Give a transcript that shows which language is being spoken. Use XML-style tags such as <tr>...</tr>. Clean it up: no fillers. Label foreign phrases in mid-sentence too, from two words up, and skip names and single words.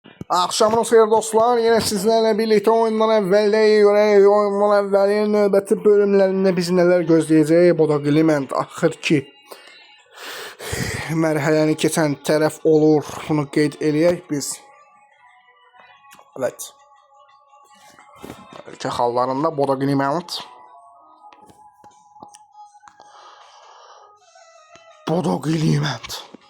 <tr>Akşamınız xeyir dostlar. Yine sizlerle birlikte oyundan evveldeyiz. Oyundan evvelin növbəti bölümlerinde bizi neler gözleyecek?</tr> <az>Bu da Element axır ki mərhələni keçən tərəf olur. Bunu qeyd eləyək biz. Evet. Ölkə xallarında Boda Element. Boda Element.</az>